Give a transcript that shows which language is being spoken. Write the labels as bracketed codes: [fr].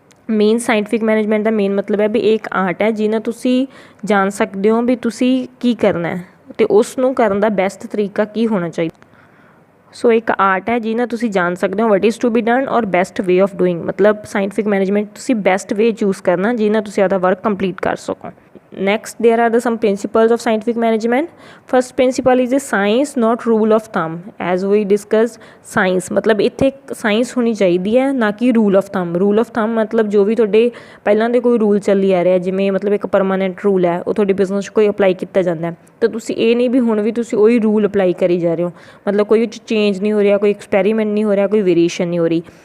[pa] Main scientific management ਦਾ main ਮਤਲਬ ਹੈ ਵੀ ਇਹ ਇੱਕ ਆਰਟ ਹੈ ਜਿਹਨਾਂ ਤੁਸੀਂ ਜਾਣ ਸਕਦੇ ਹੋ ਵੀ ਤੁਸੀਂ ਕੀ ਕਰਨਾ ਹੈ ਅਤੇ ਉਸ ਨੂੰ ਕਰਨ ਦਾ ਬੈਸਟ ਤਰੀਕਾ ਕੀ ਹੋਣਾ ਚਾਹੀਦਾ। ਸੋ ਇੱਕ ਆਰਟ ਹੈ ਜਿਹਨਾਂ ਤੁਸੀਂ ਜਾਣ ਸਕਦੇ ਹੋ [en] What is to be done or best way of doing. [pa] ਮਤਲਬ ਸਾਇੰਟਿਫਿਕ ਮੈਨੇਜਮੈਂਟ ਤੁਸੀਂ ਬੈਸਟ ਵੇ ਚੂਜ਼ ਕਰਨਾ ਜਿਹਨਾਂ ਤੁਸੀਂ ਆਪਦਾ ਵਰਕ ਕੰਪਲੀਟ ਕਰ ਸਕੋ। [en] Next, there are some principles of scientific management. First principle is a science, not rule of thumb. As we discussed, science [pa] मतलब ਇੱਥੇ ਸਾਇੰਸ ਹੋਣੀ ਚਾਹੀਦੀ ਹੈ, ਨਾ ਕਿ ਰੂਲ ਆਫ ਥੰਮ। ਰੂਲ ਆਫ ਥੰਮ ਮਤਲਬ ਜੋ ਵੀ ਤੁਹਾਡੇ ਪਹਿਲਾਂ ਦੇ ਕੋਈ ਰੂਲ ਚੱਲੀ ਆ ਰਿਹਾ, ਜਿਵੇਂ ਮਤਲਬ ਇੱਕ ਪਰਮਾਨੈਂਟ ਰੂਲ ਹੈ ਉਹ ਤੁਹਾਡੇ ਬਿਜ਼ਨਸ 'ਚ ਕੋਈ ਅਪਲਾਈ ਕੀਤਾ ਜਾਂਦਾ, ਤਾਂ ਤੁਸੀਂ ਇਹ ਨਹੀਂ ਵੀ ਹੁਣ ਵੀ ਤੁਸੀਂ ਉਹੀ ਰੂਲ ਅਪਲਾਈ ਕਰੀ ਜਾ ਰਹੇ ਹੋ। ਮਤਲਬ ਕੋਈ ਉਹ 'ਚ ਚੇਂਜ ਨਹੀਂ ਹੋ ਰਿਹਾ, ਕੋਈ ਐਕਸਪੈਰੀਮੈਂਟ ਨਹੀਂ ਹੋ ਰਿਹਾ, ਕੋਈ ਵੇਰੀਏਸ਼ਨ ਨਹੀਂ ਹੋ ਰਹੀ।